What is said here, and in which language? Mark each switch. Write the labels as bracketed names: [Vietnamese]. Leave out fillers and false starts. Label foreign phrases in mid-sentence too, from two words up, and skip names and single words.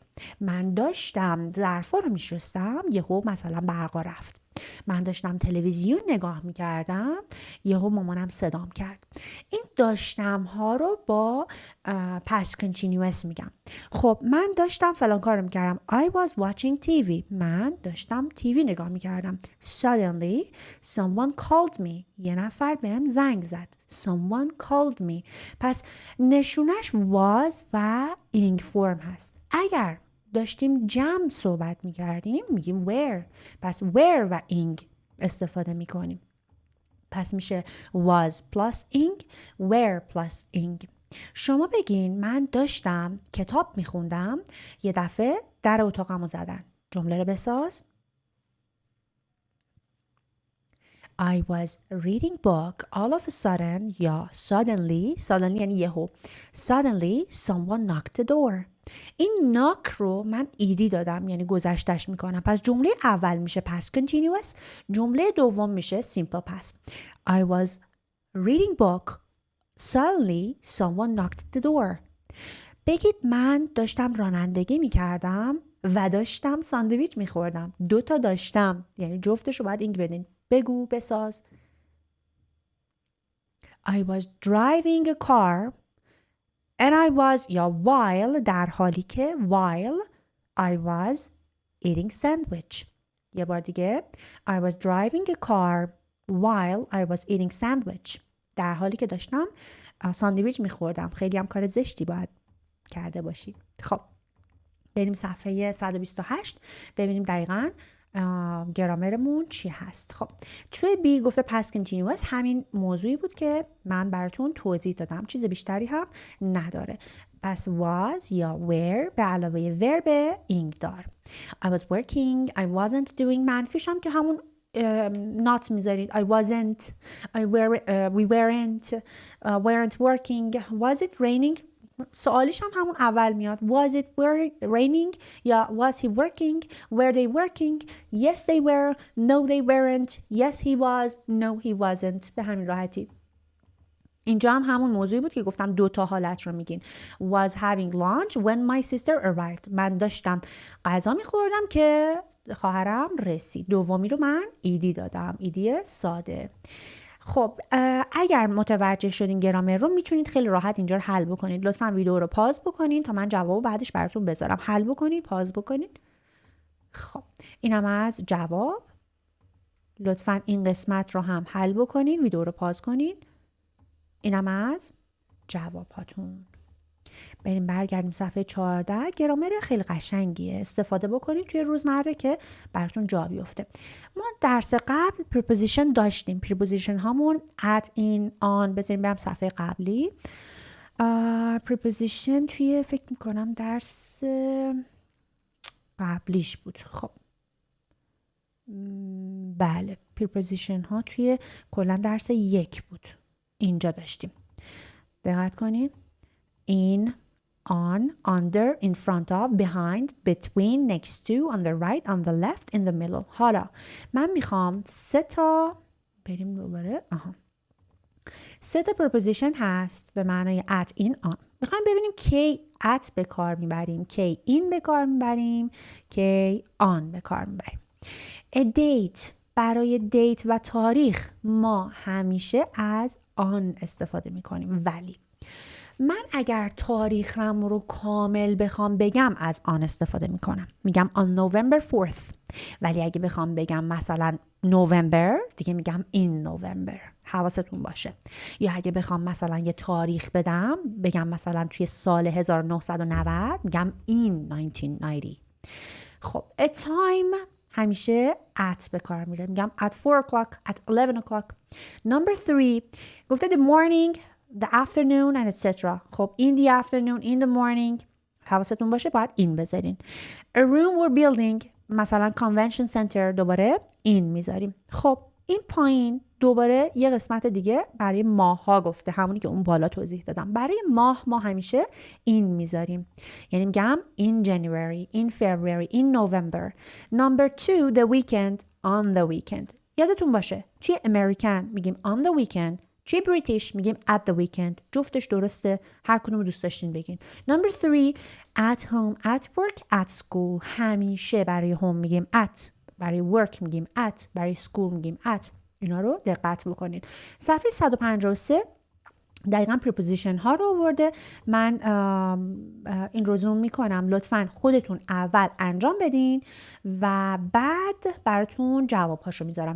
[Persian] من داشتم ظرفا رو میشستم یهو مثلا برقا رفت. من داشتم تلویزیون نگاه میکردم یهو مامانم صدام کرد. این داشتم ها رو با [English] past continuous [Persian] میگم. خب من داشتم فلان کار رو میکردم. [English] I was watching TV. [Persian] من داشتم تیوی نگاه میکردم. [English] Suddenly someone called me. [Persian] یه نفر بهم زنگ زد. [English] Someone called me. [Persian] پس نشونش was و [English] ing form [Persian] هست. اگر داشتیم جمع صحبت میکردیم میگیم where. پس where و ing استفاده میکنیم. پس میشه [English] was plus ing, where plus ing. [Persian] شما بگین من داشتم کتاب میخوندم یه دفعه در اتاقمو زدن. جمله رو بساز. [English] I was reading book all of a sudden یا suddenly [Persian] یعنی یهو [English] suddenly someone knocked the door. [Persian] این knock رو من ایدی دادم یعنی گذشتش میکنم. پس جمله اول میشه [English] past continuous، [Persian] جمله دوم میشه [English] simple past. I was reading book suddenly someone knocked the door. [Persian] بگید من داشتم رانندگی میکردم و داشتم ساندویچ میخوردم. 2 تا داشتم یعنی جفتش رو باید اینگ بدین. بگو بساز. [English] I was driving a car and I was یا while [Persian] در حالی که [English] while I was eating sandwich. [Persian] یه بار دیگه [English] I was driving a car while I was eating sandwich. [Persian] در حالی که داشتم ساندویچ میخوردم. خیلی هم کار زشتی باید کرده باشید. خب بریم صفحه 128 ببینیم دقیقاً گرامرمون چی هست. خب توی بی گفته [English] past continuous [Persian] همین موضوعی بود که من براتون توضیح دادم. چیز بیشتری هم نداره. پس was یا were به علاوه [English] verb ing [Persian] دار. [English] I was working I wasn't doing. [Persian] منفیش هم که همون not میذارید. [English] I wasn't we weren't working. Was it raining؟ [Persian] سوالیش هم همون اول میاد. [English] Was it raining یا was he working? Were they working? Yes they were. No they weren't. Yes he was. No he wasn't. [Persian] به همین راحتی. اینجا هم همون موضوعی بود که گفتم 2 تا حالت رو میگین. [English] Was having lunch when my sister arrived. [Persian] من داشتم غذا میخوردم که خواهرم رسید. دومی رو من ایدی دادم. ایدی ساده. خب اگر متوجه شدین گرامر رو میتونید خیلی راحت اینجا رو حل بکنید. لطفاً ویدیو رو پاز بکنین تا من جواب بعدش براتون بذارم. حل بکنید، پاز بکنید. خب اینم از جواب. لطفاً این قسمت رو هم حل بکنید، ویدیو رو پاز کنید. اینم از جواب هاتون. بریم برگردیم صفحه 14. گرامر خیلی قشنگیه، استفاده بکنید توی روزمره که براتون جا بیفته. ما درس قبل preposition داشتیم. preposition هامون [English] at in on. [Persian] بذاریم برم صفحه قبلی. preposition توی فکر میکنم درس قبلیش بود. خب بله preposition ها توی کلا درس 1 بود. اینجا داشتیم. دقت کنید. [English] in on, under, in front of, behind, between, next to, on the right, on the left, in the middle. [Persian] حالا من میخوام 3 تا بریم دوباره. 3 تا preposition هست به معنای [English] at, in, on. [Persian] میخوایم ببینیم کی at به کار میبریم، کی in به کار میبریم، کی on به کار میبریم. [English] a date [Persian] برای دیت و تاریخ ما همیشه از on استفاده میکنیم. ولی من اگر تاریخم رو کامل بخوام بگم از آن استفاده میکنم. [English] میگم on November 4th. [Persian] ولی اگه بخوام بگم مثلا November دیگه میگم [English] in November. [Persian] حواستون باشه. یا اگه بخوام مثلا یه تاریخ بدم بگم مثلا توی سال 1990 میگم [English] in 1990. [Persian] خب [English] a time [Persian] همیشه at به کار میره. [English] میگم at 4 o'clock, at 11 o'clock. Number 3 گفته the morning, the afternoon and etc. خب in the afternoon, in the morning. [Persian] حواستون باشه باید این بذارین. [English] A room or building مثلا convention center [Persian] دوباره این میذاریم. خب این پایین دوباره یه قسمت دیگه برای ماه ها گفته، همونی که اون بالا توضیح دادم. برای ماه ما همیشه این میذاریم. یعنی میگم [English] in January, in February, in November. Number 2 the weekend, on the weekend. [Persian] یادتون باشه توی امریکن میگیم [English] on the weekend، [Persian] توی بریتیش میگیم [English] at the weekend. [Persian] جفتش درسته، هر کدوم رو دوست داشتین بگین. [English] Number 3 at home, at work, at school. [Persian] همیشه برای home میگیم at، برای work میگیم at، برای school میگیم at. اینا رو دقت بکنید. صفحه 153 دقیقاً preposition ها رو آورده. من این رو زوم میکنم. لطفاً خودتون اول انجام بدین و بعد براتون جواب هاشو میذارم.